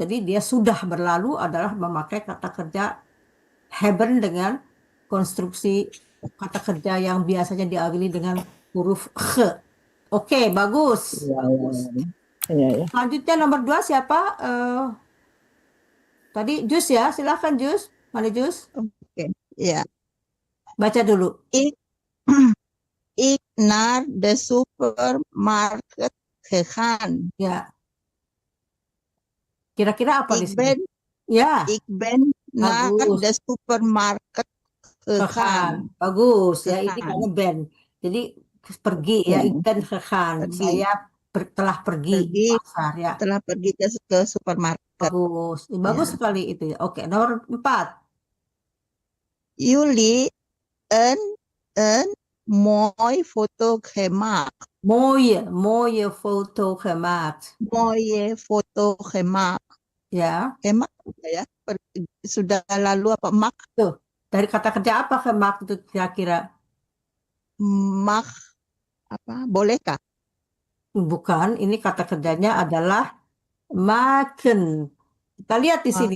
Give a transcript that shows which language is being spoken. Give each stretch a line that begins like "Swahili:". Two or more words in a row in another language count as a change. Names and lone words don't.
Indonesian: Jadi dia sudah berlalu adalah memakai kata kerja haben dengan konstruksi kata kerja yang biasanya diawali dengan huruf kh. Oke, bagus. Iya, Bagus. iya, iya. Selanjutnya nomor 2 siapa? Tadi Jus ya, silahkan Jus. Mana Jus? Oke, ya. Baca dulu.
Dutch: Ik, ik naar de supermarkt gegaan.
Indonesian: Ya. Kira-kira apa di Ik sini? ben, Ya,
Dutch: ik ben naar
Indonesian: bagus.
Dutch: de supermarkt gegaan. Gegaan.
Indonesian: Bagus ya, ini Gegaan. karena ben. Jadi pergi ya, Ya,
Dutch: ik ben gegaan.
Indonesian: pergi. Saya telah pergi ke Pergi pasar ya. setelah pergi ke supermarket. Bagus. Bagus Ya. sekali itu ya. Oke, nomor 4.
Dutch: Jullie een mooi foto gemaakt. Mooie foto gemaakt. Mooie foto gemaakt.
Indonesian: Ya, Gemaakt ya. Sudah lalu apa? tuh. Dari kata kerja apa gemaakt itu kira-kira? Mag apa? Bolehkah? Bukan, ini kata kerjanya adalah maken. Kita lihat di sini.